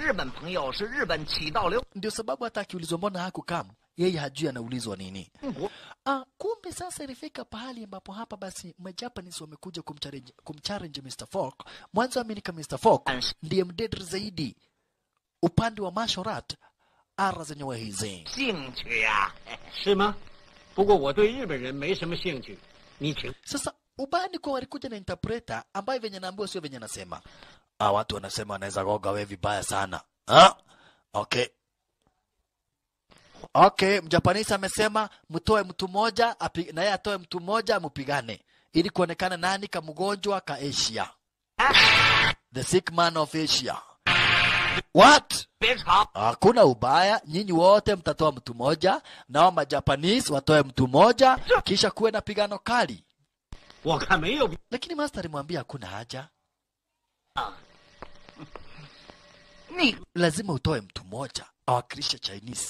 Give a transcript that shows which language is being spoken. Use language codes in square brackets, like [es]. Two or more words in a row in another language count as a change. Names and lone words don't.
[sw] Ndio sababu hata akiulizwa mbona hakukam, yeye hajui anaulizwa nini. Kumbe sasa ilifika pahali ambapo hapa basi Majapanese wamekuja kumchallenge Mr. Falk. Mwanzo aminika Mr. Falk ndiye mdedri zaidi upande wa [en] martial art [sw] ara zenyewe hizi. [zh] 兴趣呀？是吗？不过我对日本人没什么兴趣。你请。 [sw] Sasa ubani kwa walikuja na interpreter ambaye venye naambiwa sio venye nasema. Watu wanasema wanaweza goga wewe vibaya sana. Okay, Mjapanese amesema mtoe mtu mmoja na yeye atoe mtu mmoja mpigane ili kuonekana nani kama mgonjwa ka Asia. [en] The sick man of Asia. What? [sw] Hakuna ubaya, nyinyi wote mtatoa mtu mmoja, nao Majapanese watoe mtu mmoja, kisha kuwe na pigano kali. Lakini master alimwambia hakuna haja. Lazima utoe mtu mmoja, awakilishe Chinese.